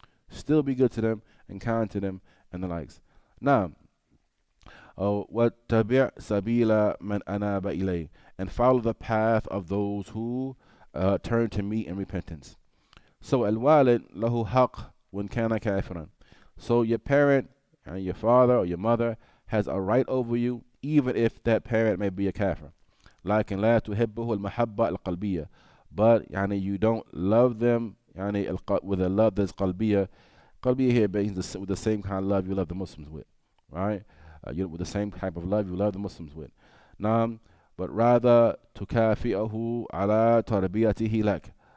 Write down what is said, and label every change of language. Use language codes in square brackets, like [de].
[en] Still be good to them and kind to them and the likes. Now, [ar] وَاتَّبِعْ سَبِيلَ مَنْ أَنَابَ إِلَيْهِ, [en] and follow the path of those who turn to me in repentance. So [ar] al-walid lahu haqq [en] when [ar] kana kafiran. [en] So your parent, your father or your mother, has a right over you, even if that parent may be a kafir. [ar] لكن لا تحبه المحبة القلبية. [en] But you don't love them with a love that's qalbiyah. Qalbiyah here means with the same kind of love you love the Muslims with, right? With the same type of love you love the Muslims with. But rather [ar] tukafi'ahu ala tarbiyatihi lak.